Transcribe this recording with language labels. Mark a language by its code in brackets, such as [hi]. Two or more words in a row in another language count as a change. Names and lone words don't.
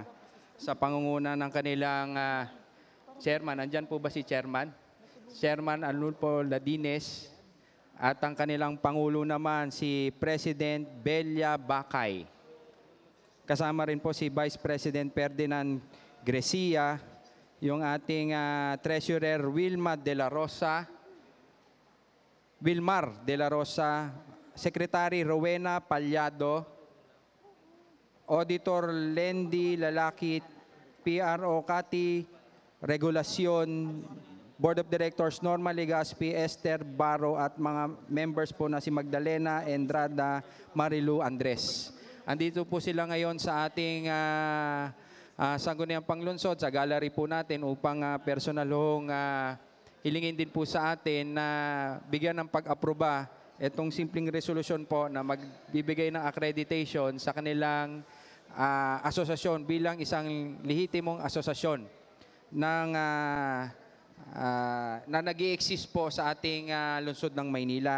[tl] Sa pangunguna ng kanilang chairman, andyan po ba si chairman? Chairman Arnulfo Ladines at ang kanilang pangulo naman si President Belia Bacay. Kasama rin po si Vice President Ferdinand Grecia, yung ating Treasurer Wilmar de la Rosa, Secretary Rowena Palyado, Auditor Lendy Lalakit, PRO Kati, Regulasyon, [en] Board of Directors [tl] Norma Legaspi, Esther Baro at mga members po na si Magdalena Endrada, Marilu Andres. Andito po sila ngayon sa ating Sangguniang Panglunsod, sa gallery po natin upang personal hong hilingin din po sa atin na bigyan ng pag-aproba itong simpleng resolusyon po na magbibigay ng accreditation sa kanilang asosasyon bilang isang lehitimong asosasyon ng na nag-i-exist po sa ating lungsod ng Maynila.